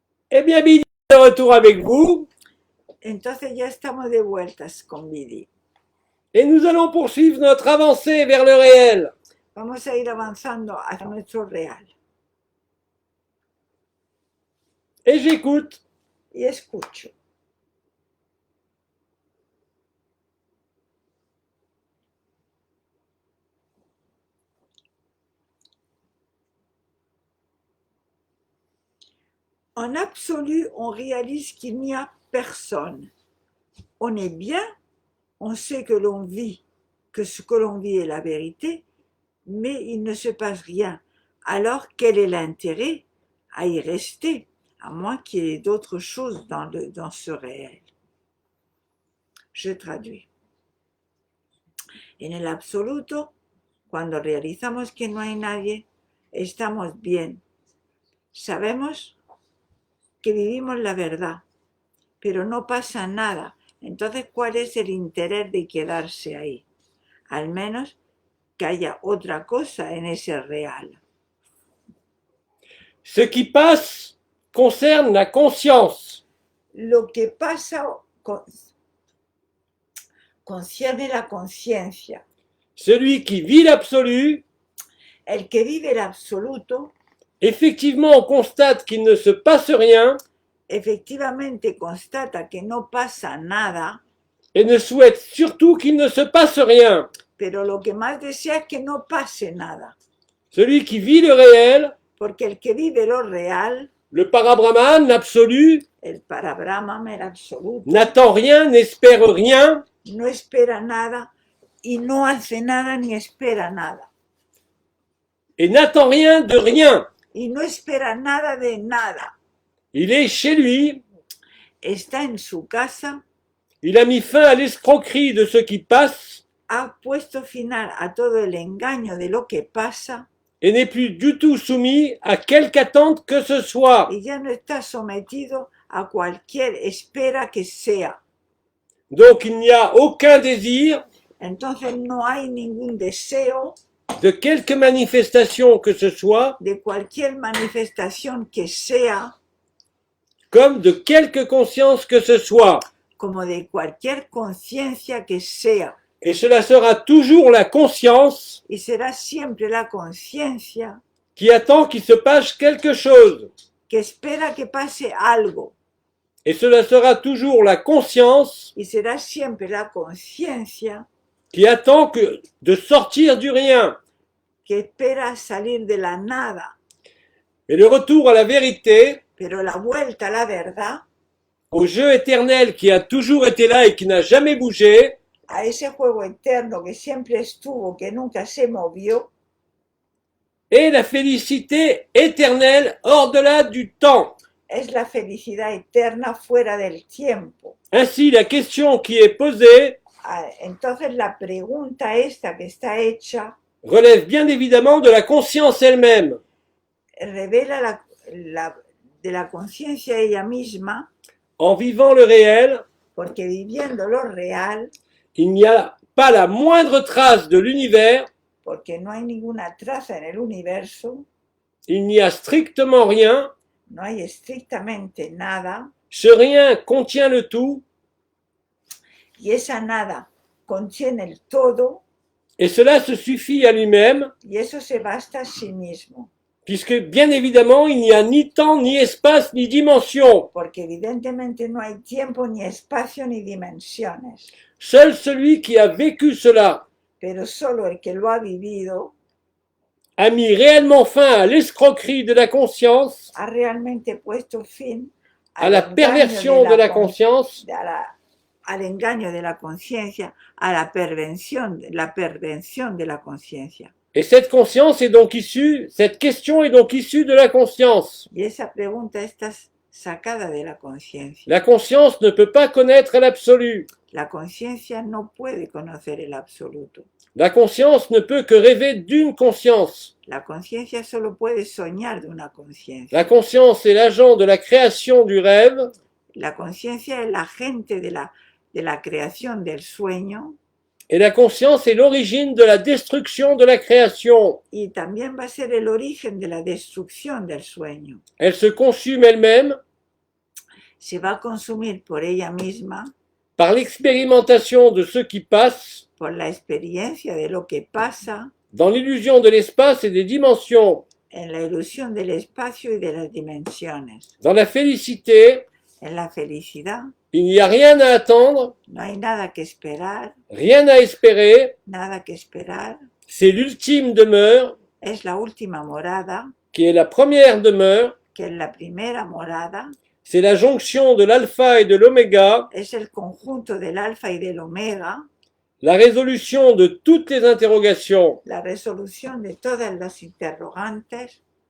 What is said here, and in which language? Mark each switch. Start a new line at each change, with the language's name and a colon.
French: Eh bien, Billy est de retour avec vous
Spanish: Entonces ya estamos de vueltas con Vidi.
French: et nous allons poursuivre notre avancée vers le réel.
Spanish: Vamos a ir avanzando hacia nuestro real.
French: Et j'écoute.
Spanish: Y escucho.
French: En absolu, on réalise qu'il n'y a personne. On est bien, on sait que l'on vit, que ce que l'on vit est la vérité, mais il ne se passe rien. Alors, quel est l'intérêt à y rester, à moins qu'il y ait d'autres choses dans ce réel? Je traduis.
Spanish: En el absoluto, cuando realizamos que no hay nadie, estamos bien. Sabemos que vivimos la verdad, pero no pasa nada. Entonces, ¿cuál es el interés de quedarse ahí? Al menos que haya otra cosa en ese real.
French: Ce qui passe concerne la conscience.
Spanish: Lo que pasa concierne la conciencia.
French: Celui qui vit l'absolu,
Spanish: El que vive el absoluto,
French: effectivement, on constate qu'il ne se passe rien
Spanish: efectivamente constata que no pasa nada,
French: et ne souhaite surtout qu'il ne se passe rien.
Spanish: pero lo que más desea es que no pase nada.
French: Celui qui vit le réel,
Spanish: Porque el que vive lo real,
French: le parabrahman, l'absolu,
Spanish: el parabrahman, el absoluto,
French: n'attend rien, n'espère rien,
Spanish: no espera nada y no hace nada ni espera nada.
French: et n'attend rien de rien.
Spanish: Y no espera nada de nada.
French: Il est chez lui,
Spanish: Está en su casa,
French: il a mis fin à l'escroquerie de ce qui passe
Spanish: ha puesto final a todo el engaño de lo que pasa
French: et n'est plus du tout soumis à quelque attente que ce soit.
Spanish: y ya no está sometido a cualquier espera que sea.
French: Donc il n'y a aucun désir
Spanish: Entonces no hay ningún deseo
French: de quelque manifestation que ce soit,
Spanish: de cualquier manifestación que sea,
French: comme de quelque conscience que ce soit.
Spanish: como de cualquier conciencia que sea.
French: Et cela sera toujours la conscience
Spanish: Y será siempre la conciencia
French: qui attend qu'il se passe quelque chose.
Spanish: que espera que pase algo.
French: Et cela sera toujours la conscience
Spanish: Y será siempre la conciencia
French: qui attend de sortir du rien.
Spanish: que espera salir de la nada.
French: Et le retour à la vérité,
Spanish: Pero la vuelta a la verdad,
French: au jeu éternel qui a toujours été là et qui n'a jamais bougé,
Spanish: a ese juego eterno que siempre estuvo, que nunca se movió,
French: est la félicité éternelle hors-delà du temps.
Spanish: es la felicidad eterna fuera del tiempo.
French: Ainsi, la question qui est posée
Spanish: Entonces la pregunta esta que está hecha
French: relève bien évidemment de la conscience elle-même.
Spanish: revela de la conciencia ella misma,
French: En vivant le réel,
Spanish: porque viviendo lo real,
French: il n'y a pas la moindre trace de l'univers,
Spanish: porque no hay ninguna traza en el universo,
French: il n'y a strictement rien,
Spanish: no hay estrictamente nada,
French: ce rien contient le tout,
Spanish: y esa nada contiene el todo,
French: et cela se suffit à lui-même,
Spanish: y eso se basta a sí mismo.
French: puisque bien évidemment il n'y a ni temps, ni espace, ni dimension.
Spanish: Porque evidentemente no hay tiempo, ni espacio, ni dimensiones.
French: Seul celui qui a vécu cela
Spanish: Pero solo el que lo ha vivido
French: a mis réellement fin à l'escroquerie de la conscience,
Spanish: ha realmente puesto fin
French: à la perversion de la conscience,
Spanish: al engaño de la conciencia, a la pervención de la conciencia.
French: et cette conscience est donc issue, cette question est donc issue de la conscience.
Spanish: Y esa pregunta está sacada de la conciencia.
French: La conscience ne peut pas connaître l'absolu.
Spanish: La conciencia no puede conocer el absoluto.
French: La conscience ne peut que rêver d'une conscience.
Spanish: La conciencia solo puede soñar de una conciencia.
French: La conscience est l'agent de la création du rêve.
Spanish: La conciencia es la agente de la creación del sueño.
French: Et la conscience est l'origine de la destruction de la création.
Spanish: Y también va a ser el origen de la destrucción del sueño.
French: Elle se consume elle-même.
Spanish: se va a consumir por ella misma,
French: par l'expérimentation de ce qui passe,
Spanish: por la experiencia de lo que pasa
French: dans l'illusion de l'espace et des dimensions,
Spanish: en la ilusión del espacio y de las dimensiones.
French: dans la félicité,
Spanish: En la felicidad
French: il n'y a rien à attendre,
Spanish: no hay nada que esperar,
French: rien à espérer,
Spanish: nada que esperar.
French: c'est l'ultime demeure,
Spanish: Es la última morada,
French: qui est la première demeure,
Spanish: que es la primera morada,
French: c'est la jonction de l'alpha et de l'oméga,
Spanish: es el conjunto del alfa y del omega,
French: la résolution de toutes les interrogations.
Spanish: la resolución de todas las interrogantes.